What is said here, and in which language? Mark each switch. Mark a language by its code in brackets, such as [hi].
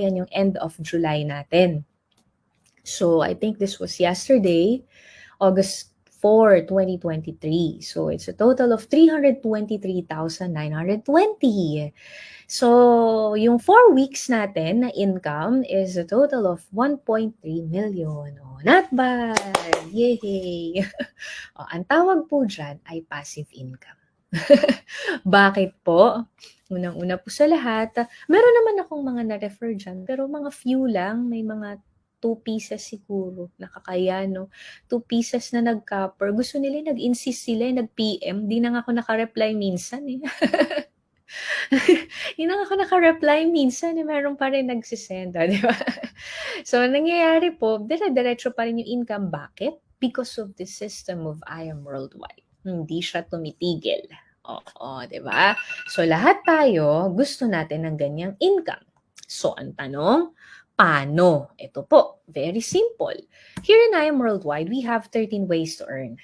[tl] Yan yung [en] end of July natin. So, I think this was yesterday, August 4, 2023. So, it's a total of 323,920. So, yung 4 weeks [tl] natin na [en] income is a total of 1.3 million. Oh, not bad! Yay! [tl] Oh, ang tawag po dyan ay [en] passive income. [tl] Bakit po? Unang-una po sa lahat, meron naman akong mga na-refer dyan, pero mga few lang, may mga 2 pieces siguro, nakakaya, no? 2 pieces na nag-copper. Gusto nila, nag-insist sila, nag-PM. Di na nga ako naka-reply minsan eh. Hindi na ako naka-reply minsan eh, meron pa rin nagsisend, di ba? So, nangyayari po, dire-diretso pa rin yung income. Bakit? [en] Because of the system of I Am Worldwide. [tl] Hindi siya tumitigil. Oo, di ba? So, lahat tayo gusto natin ng ganyang income. So, ang tanong, paano? Ito po, [en] very simple. Here in I Am Worldwide, we have 13 ways to earn.